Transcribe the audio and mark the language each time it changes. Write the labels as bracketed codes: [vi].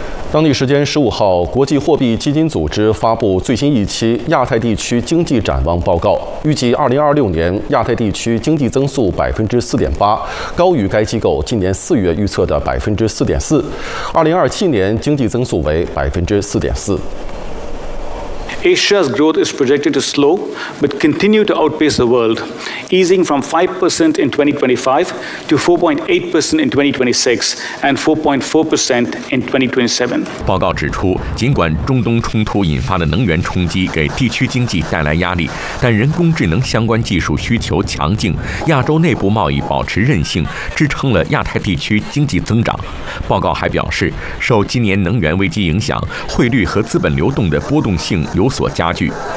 [zh] 当地时间15号，国际货币基金组织发布最新一期亚太地区经济展望报告，预计2026年亚太地区经济增速4.8%，高于该机构今年4月预测的4.4%，2027年经济增速为4.4%。 [en] Asia's growth is projected to slow, but continue to outpace the world, easing from 5% in 2025 to 4.8% in 2026 and 4.4% in 2027. [zh] 报告指出，尽管中东冲突引发的能源冲击给地区经济带来压力，但人工智能相关技术需求强劲，亚洲内部贸易保持韧性，支撑了亚太地区经济增长。报告还表示，受今年能源危机影响，汇率和资本流动的波动性有所加剧。